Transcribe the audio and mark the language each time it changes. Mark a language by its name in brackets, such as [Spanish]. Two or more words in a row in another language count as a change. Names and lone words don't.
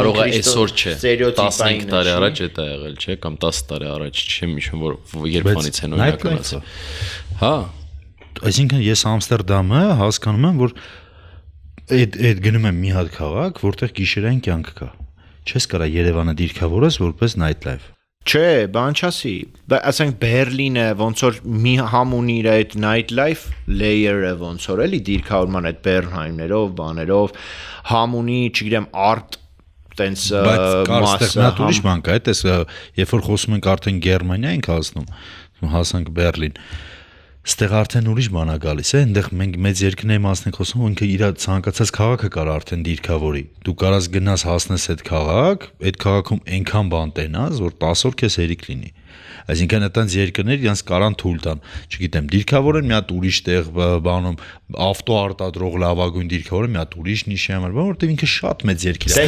[Armenian] կարող է այսօր չէ, 15 տարի առաջ է դա եղել, չէ, կամ 10 տարի առաջ, չեմ հիշում, որ երբանից են օրինական ասել։ Հա, այսինքն ես Ամստերդամը հասկանում եմ, որ այդ գնում եմ մի հատ քաղաք, որտեղ գիշերային կյանք կա։ Չես կարա Երևանը դիրքավորես որպես [English] night life։ [Armenian] Չէ, բան չասի։ Ասենք Բերլինը ոնց որ մի համ ունի իր այդ [English] night life layer- [Armenian] ը ոնց որ էլի դիրքավորման այդ Բերնհայմներով, բաներով, համ ունի, չգիտեմ, art տենց մասը։ Բայց ուրիշ բան կա, այդպես երբ որ խոսում ենք արդեն Գերմանիա ենք հասնում, հասանք Բերլին։ Ստեղ արդեն ուրիշ բան է գալիս է, այնտեղ մենք մեծ երկրների մասն ենք խոսում, ինքը իր ցանկացած քաղաքը կար արդեն դիրքավորի։ Դու կարաս գնաս հասնես այդ քաղաք, այդ քաղաքում այնքան բան տենաս, որ 10 օր քեզ հերիք լինի։ Այսինքն այդտենց երկրներ իրանց կարան թույլ տան, չգիտեմ, դիրքավորեն մի հատ ուրիշ տեղ բանում, ավտո արտադրող լավագույն դիրքավորը մի հատ ուրիշ նիշի համար, որովհետև ինքը շատ մեծ երկիր է։